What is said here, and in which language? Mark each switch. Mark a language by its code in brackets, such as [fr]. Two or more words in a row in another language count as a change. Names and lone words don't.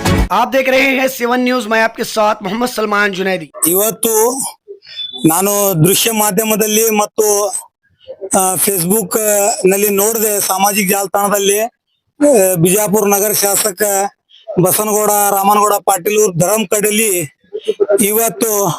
[hi] आप देख रहे हैं 7 न्यूज। मैं आपके साथ मोहम्मद सलमान जुनैदी। [kn] ಇವತ್ತು ನಾನು ದೃಶ್ಯ ಮಾಧ್ಯಮದಲ್ಲಿ ಮತ್ತು ಫೇಸ್ಬುಕ್ ನಲ್ಲಿ ನೋಡಿದೆ, ಸಾಮಾಜಿಕ ಜಾಲತಾಣದಲ್ಲಿ ಬಿಜಾಪುರ ನಗರ ಶಾಸಕ ಬಸನಗೌಡ ರಾಮನಗೌಡ ಪಾಟೀಲ್ ಧರ್ಮಕಡಲಿ ಇವತ್ತು